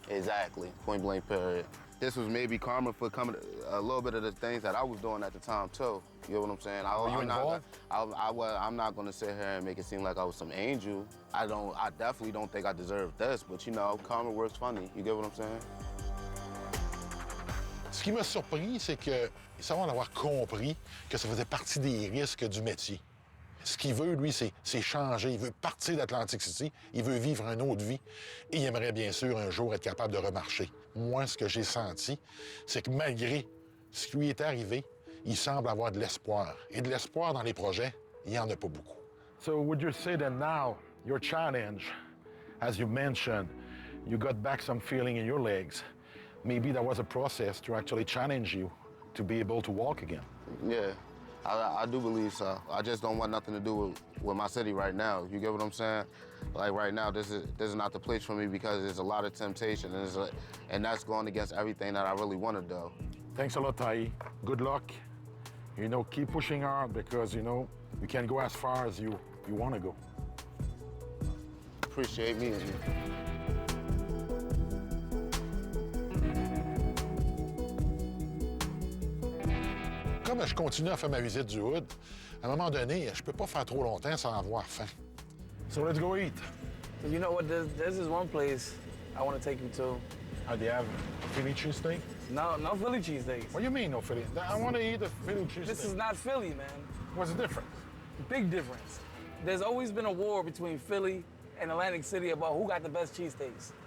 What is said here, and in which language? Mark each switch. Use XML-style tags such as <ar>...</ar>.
<en>Exactly, point blank period. This was maybe karma for coming a little bit of the things that I was doing at the time too. You know what I'm saying? Were you involved? I'm not gonna sit here and make it seem like I was some angel. I definitely don't think I deserved this, but you know, karma works funny. You get what I'm saying?</en> <fr>Ce qui m'a surpris, c'est que semble avoir compris que ça faisait partie des risques du métier. Ce qu'il veut, lui, c'est changer. Il veut partir d'Atlantic City, il veut vivre une autre vie et il aimerait bien sûr un jour être capable de remarcher. Moi, ce que j'ai senti, c'est que malgré ce qui lui est arrivé, il semble avoir de l'espoir. Et de l'espoir dans les projets, il n'y en a pas beaucoup.</fr> <en>So would you say that now, your challenge, as you mentioned, you got back some feeling in your legs, maybe that was a process to actually challenge you to be able to walk again? Yeah. I do believe so. I just don't want nothing to do with my city right now. You get what I'm saying? Like right now, this is not the place for me because there's a lot of temptation, and that's going against everything that I really want to do. Thanks a lot, Tai. Good luck. You know, keep pushing hard because, you know, you can go as far as you want to go. Appreciate me.</en> <fr>Comme je continue à faire ma visite du hood, à un moment donné, je peux pas faire trop longtemps sans avoir faim.</fr> <en>So let's go eat. You know what? There's this one place I want to take you to. Do they have Philly cheesesteak? No Philly cheesesteaks. What do you mean, no Philly? I want to eat a Philly cheesesteak. This is not Philly, man. What's the difference? Big difference. There's always been a war between Philly and Atlantic City about who got the best cheesesteaks.</en>